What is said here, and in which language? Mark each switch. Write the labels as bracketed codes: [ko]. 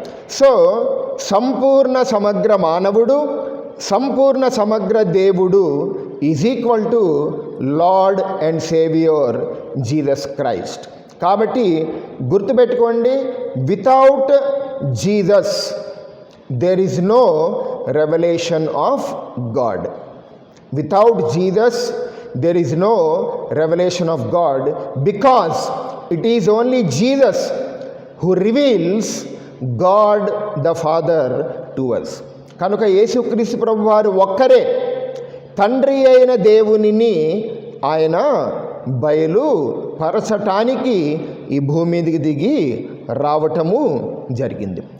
[en] so [te] సంపూర్ణ సమగ్ర మానవుడు, సంపూర్ణ సమగ్ర దేవుడు [en] Is equal to Lord and Saviour Jesus Christ. [te] కాబట్టి గుర్తుపెట్టుకోండి, [en] Without Jesus there is no revolution of God. Without Jesus there is no revelation of God, because it is only Jesus who reveals God the Father to us. [te] కనుక యేసుక్రీస్తు ప్రభు వారు ఒక్కరే తండ్రి అయిన దేవునిని ఆయన బయలుపరచటానికి ఈ భూమి మీదకి దిగి రావటము జరిగింది.